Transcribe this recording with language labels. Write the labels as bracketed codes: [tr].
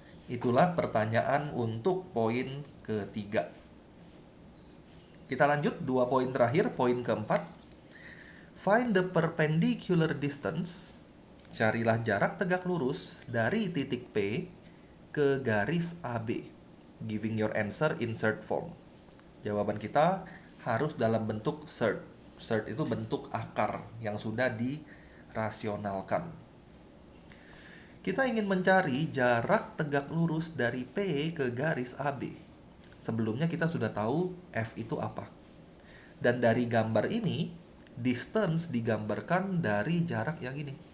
[id] Itulah pertanyaan untuk poin ketiga. Kita lanjut 2 poin terakhir. Poin keempat. [en] Find the perpendicular distance. [id] Carilah jarak tegak lurus dari titik P ke garis AB. [en] Giving your answer in third form. [id] Jawaban kita harus dalam bentuk third. Third itu bentuk akar yang sudah dirasionalkan. Kita ingin mencari jarak tegak lurus dari P ke garis AB. Sebelumnya kita sudah tahu F itu apa. Dan dari gambar ini, distance digambarkan dari jarak yang ini.